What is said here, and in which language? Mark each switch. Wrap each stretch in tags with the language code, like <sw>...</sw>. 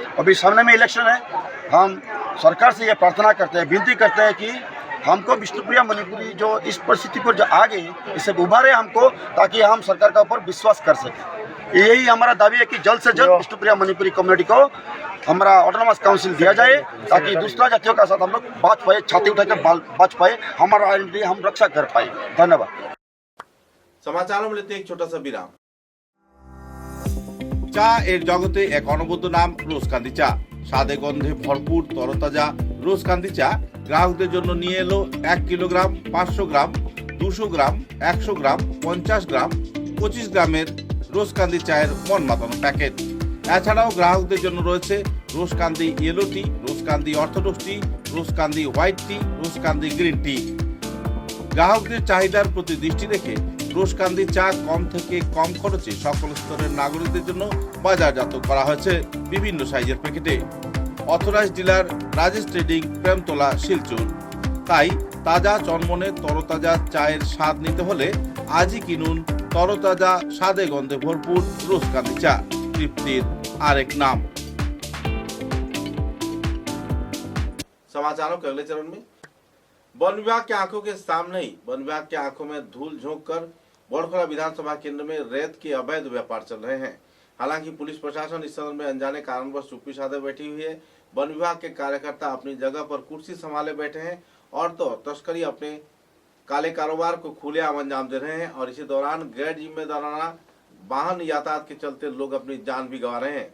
<hi>अभी सामने में इलेक्शन है, हम सरकार से ये प्रार्थना करते हैं, विनती करते हैं कि हमको विष्णुप्रिया मणिपुरी जो इस परिस्थिति पर जो आ गई इससे उभारे हमको, ताकि हम सरकार के ऊपर विश्वास कर सकें। यही हमारा दावी है कि जल्द से जल्द विष्णुप्रिया मणिपुरी कम्युनिटी को हमारा ऑटोनोमस काउंसिल दिया जाए ताकि दूसरा जातियों का साथ हम लोग बात पाए, छाती उठा के बात पाए, हमारा आइडेंटिटी हम रक्षा कर पाए। धन्यवाद। समाचारों में लेते एक छोटा सा विराम।</hi> <bn>চা এর জগতে এক অনবদ্য নাম রোজকান্দি চা। স্বাদে গন্ধে ভরপুর তরতাজা রোজকান্দি চা গ্রাহকদের জন্য নিয়ে এলো 1 কিলোগ্রাম, 500 গ্রাম, 200 গ্রাম, 100 গ্রাম, 50 গ্রাম, 25 গ্রামের রোজকান্দি চায়ের মন মাতানো প্যাকেট। এছাড়াও গ্রাহকদের জন্য রয়েছে রোজকান্দি ইয়েলো টি, রোজকান্দি অর্থোডক্স টি, রোজকান্দি হোয়াইট টি, রোজকান্দি গ্রিন টি। গ্রাহকদের চাহিদার প্রতি দৃষ্টি রেখে রোজকান্দি চা কম থেকে কম খরচে সকল স্তরের নাগরিকদের জন্য বাজারজাত করা হয়েছে বিভিন্ন সাইজের প্যাকেটে। Authorize dealer Rajesh trading, Premtala, Silchar. তাই তাজা চনমনে তরতাজা চায়ের স্বাদ নিতে হলে আজই কিনুন তরতাজা স্বাদে গন্ধে ভরপুর রোজকান্দি চা, তৃপ্তির আরেক নাম।</bn> <hi>समाचारों के अगले चरण में वन विभाग की आंखों के सामने ही वन विभाग की आंखों में धूल झोंक कर बड़खला विधानसभा केंद्र में रेत के अवैध व्यापार चल रहे हैं। हालांकि पुलिस प्रशासन इस संदर्भ में अनजाने कारणवश चुप्पी साधे बैठी हुई है। वन विभाग के कार्यकर्ता अपनी जगह पर कुर्सी संभाले बैठे हैं और तो तस्करी अपने काले कारोबार को खुलेआम अंजाम दे रहे हैं और इसी दौरान गैर जिम्मेदाराना वाहन यातायात के चलते लोग अपनी जान भी गंवा रहे हैं।</hi>